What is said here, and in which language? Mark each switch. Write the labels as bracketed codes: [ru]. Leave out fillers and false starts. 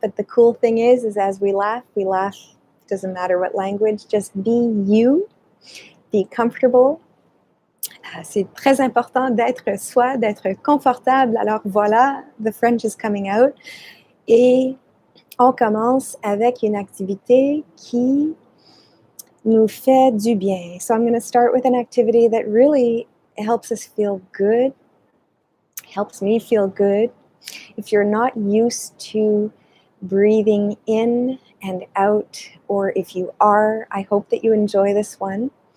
[en] But the cool thing is as we laugh. Doesn't matter what language, just be you, be comfortable. [fr] C'est très important d'être soi, d'être confortable. Alors voilà, [en] the French is coming out. [fr] Et on commence avec une activité qui nous fait du bien. [en] So I'm going to start with an activity that really helps us feel good, helps me feel good. If you're not used to breathing in and out, or if you are, I hope that you enjoy this one.